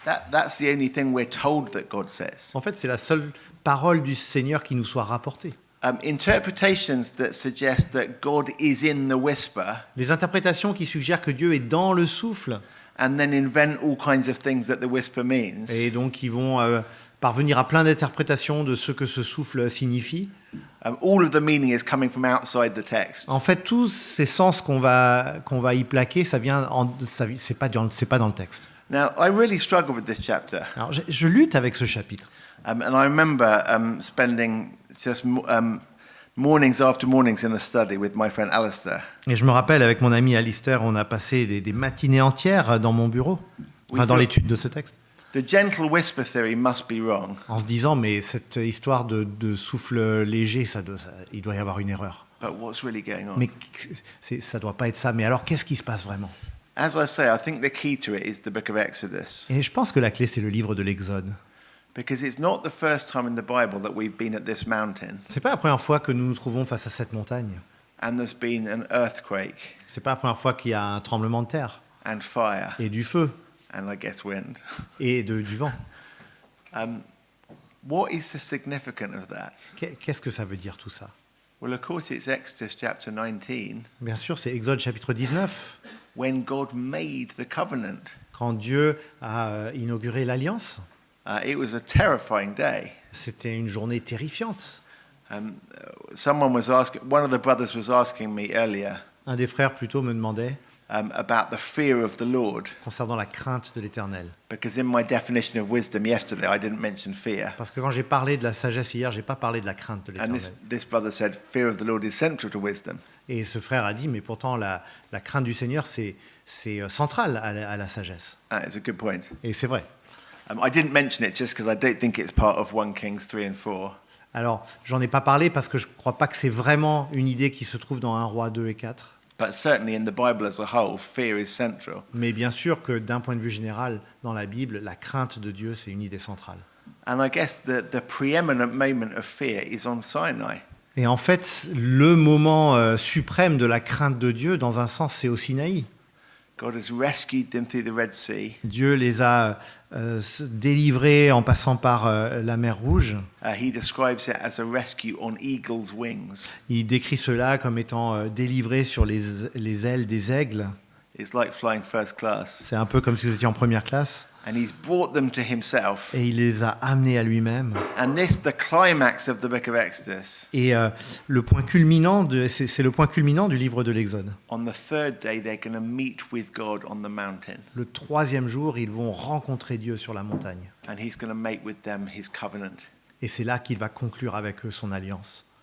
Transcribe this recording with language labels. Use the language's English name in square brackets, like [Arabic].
[English] That's the only thing we're told that God says. [French] En fait, c'est la seule parole du Seigneur qui nous soit rapportée. [English] Interpretations that suggest that God is in the whisper [French] Les interprétations qui suggèrent que Dieu est dans le souffle, [English] and then invent all kinds of things that the whisper means. [French] et donc ils vont parvenir à plein d'interprétations de ce que ce souffle signifie. [English] All of the meaning is coming from outside the text. [French] En fait, tous ces sens qu'on va y plaquer, c'est pas dans le texte. [English] Now, I really struggle with this chapter. [French] Alors, je lutte avec ce chapitre. [English] And I remember spending just mornings after mornings in the study with my friend Alistair. [French] Et je me rappelle, avec mon ami Alistair, on a passé des matinées entières dans mon bureau, dans l'étude de ce texte, [English] The gentle whisper theory must be wrong. [French] en se disant, mais cette histoire de souffle léger, il doit y avoir une erreur. [English] But what's really going on? [French] Mais ça doit pas être ça. Mais alors, qu'est-ce qui se passe vraiment? [English] As I say, I think the key to it is the book of Exodus. [French] Et je pense que la clé, c'est le livre de l'Exode. [English] Because it's not the first time in the Bible that we've been at this mountain [French] C'est pas la première fois que nous nous trouvons face à cette montagne. [English] and there's been an earthquake [French] C'est pas la première fois qu'il y a un tremblement de terre [English] and fire [French] et du feu [English] and I guess wind. [French] et du vent. [English] What is the significance of that? [French] Qu'est-ce que ça veut dire tout ça? [English] Well, of course, it's Exodus chapter 19 [French] Bien sûr, c'est Exode chapitre 19, [English] when God made the covenant. [French] quand Dieu a inauguré l'alliance. [English] It was a terrifying day. [French] C'était une journée terrifiante. [English] Someone was asking, one of the brothers was asking me earlier [French] Un des frères plutôt me demandait [English] about the fear of the Lord, [French] concernant la crainte de l'Éternel. [English] because in my definition of wisdom yesterday, I didn't mention fear. [French] Parce que quand j'ai parlé de la sagesse hier, j'ai pas parlé de la crainte de [English] And [French] l'Éternel. [English] this brother said, fear of the Lord is central to wisdom. [French] Et ce frère a dit, mais pourtant la crainte du Seigneur, c'est central à la sagesse. [English] It's a good point. [French] Et c'est vrai. [English] I didn't mention it just because I don't think it's part of 1 Kings 3 and 4. [French] Alors, j'en ai pas parlé parce que je crois pas que c'est vraiment une idée qui se trouve dans 1 Roi 2 et 4. [English] But certainly in the Bible as a whole, fear is central. [French] Mais bien sûr que d'un point de vue général, dans la Bible, la crainte de Dieu, c'est une idée centrale. [English] And I guess the preeminent moment of fear is on Sinai. [French] Et en fait, le moment suprême de la crainte de Dieu, dans un sens, c'est au Sinaï. [English] God has rescued them through the Red Sea. [French] Dieu les a délivrés en passant par la mer Rouge. [English] He describes it as a rescue on eagle's wings. [French] Il décrit cela comme étant délivrés sur les ailes des aigles. [English] It's like flying first class. [French] C'est un peu comme si vous étiez en première classe. [English] And he's brought them to himself. [French] Et il les a amenés à lui-même. [English] And this, the climax of the book of Exodus. [French] Et le point culminant, c'est le point culminant du livre de l'Exode. [English] On the third day, they're going to meet with God on the mountain. [French] Le troisième jour, ils vont rencontrer Dieu sur la montagne. [English] And he's going to make with them his covenant. [French] Et c'est là qu'il va conclure avec eux son alliance.